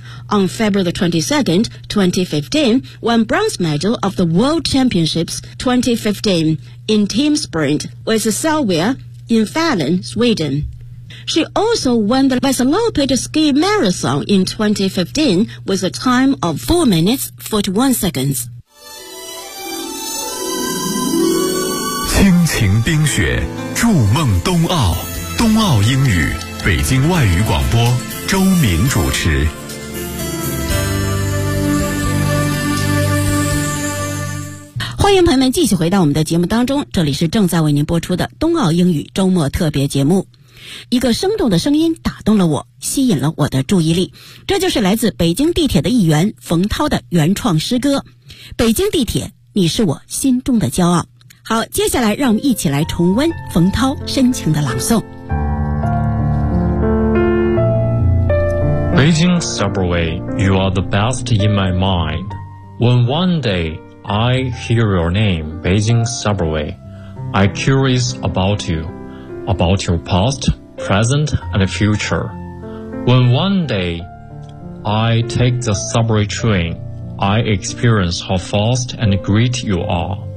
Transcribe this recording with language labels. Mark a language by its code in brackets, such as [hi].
[en] On February 22, 2015, won bronze medal of the World Championships 2015 in team sprint with Sylvia in Falun, Sweden. She also won the Vasaloppet Ski Marathon in 2015 with a time of 4 minutes 41 seconds. [zh] 亲情冰雪，筑梦冬奥，冬奥英语，北京外语广播，周敏主持。欢迎朋友们继续回到我们的节目当中，这里是正在为您播出的冬奥英语周末特别节目。一个生动的声音打动了我，吸引了我的注意力，这就是来自北京地铁的一员冯涛的原创诗歌。北京地铁，你是我心中的骄傲。好，接下来让我们一起来重温冯涛深情的朗诵。 [en] 北京 subway, you are the best in my mind. When one day I hear your name, 北京 subway, I curious about you. About your past, present, and future. When one day I take the subway train, I experience how fast and great you are.